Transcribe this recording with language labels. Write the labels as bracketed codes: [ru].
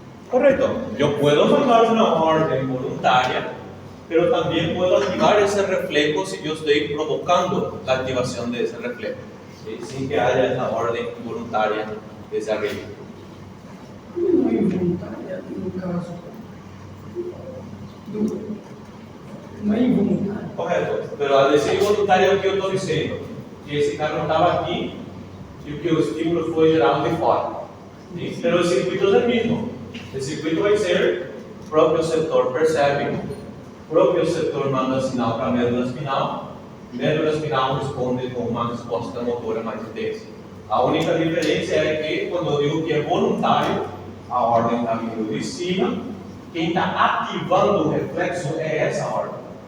[es] Correcto. Yo puedo mandar una orden voluntaria, pero también puedo activar ese reflejo si yo estoy provocando la activación de ese reflejo, ¿sí? Sin que haya esa orden voluntaria desde arriba. [pt] Não é involuntária, no caso. Não é involuntária. [es] Correcto. Pero al decir voluntario, ¿qué yo estoy diciendo? Que ese carro estaba aquí y que el estímulo fue gerado de fora. ¿Sí? Pero el circuito es el mismo. El circuito va a ser propio receptor [pt] percebe, propio receptor manda sinal para a médula espinal responde com uma resposta motora mais intensa. A única diferença é que quando eu digo que é voluntário, a ordem está vindo de cima, quem está ativando o reflexo é essa ordem.